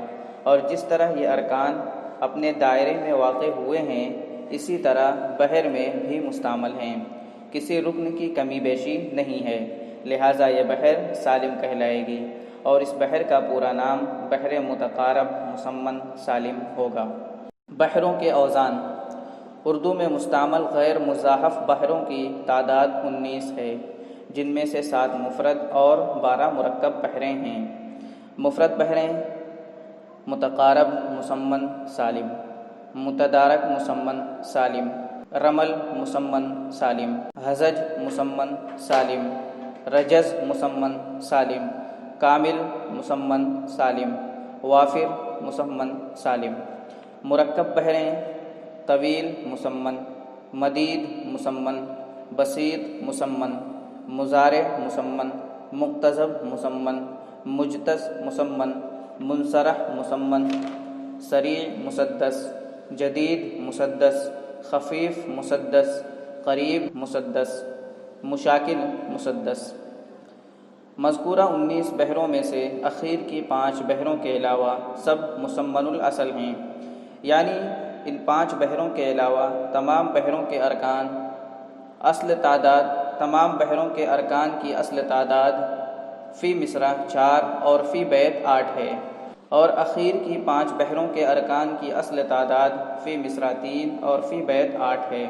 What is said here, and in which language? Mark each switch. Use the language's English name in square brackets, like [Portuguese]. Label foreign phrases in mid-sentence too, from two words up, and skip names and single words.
[Urdu] اور جس طرح یہ ارکان اپنے دائرے میں واقع ہوئے ہیں، اسی طرح بحر میں بھی مستعمل ہیں، کسی رکن کی کمی بیشی نہیں ہے، لہٰذا یہ بحر سالم کہلائے گی، اور اس بحر کا پورا نام بحر متقارب مسمن سالم ہوگا۔ بحروں کے اوزان، اردو میں مستعمل غیر مضاحف بحروں کی تعداد 19 ہے، جن میں سے 7 مفرد اور 12 مرکب بحریں ہیں۔ مفرد بحریں: متقارب مسمن سالم، متدارک مسمن سالم، رمل مسمن سالم، ہزج مسمن سالم، رجز مسمن سالم، کامل مسمن سالم، وافر مسمن سالم۔ مرکب بحریں: طویل مسمن، مدید مسمن، بسیط مسمن، مضارع مسمن، مقتضب مسمن، مجتز مسمن، منصرح مسمن، سریع مسدس، جدید مسدس، خفیف مسدس، قریب مسدس، مشاکل مسدس۔ مذکورہ 19 بحروں میں سے اخیر کی 5 بحروں کے علاوہ سب مسمن الاصل ہیں، یعنی ان 5 بحروں کے علاوہ تمام بحروں کے ارکان کی اصل تعداد فی مصرع 4 اور فی بیت 8 ہے، اور اخیر کی 5 بحروں کے ارکان کی اصل تعداد فی مصرع 3 اور فی بیت 8 ہے۔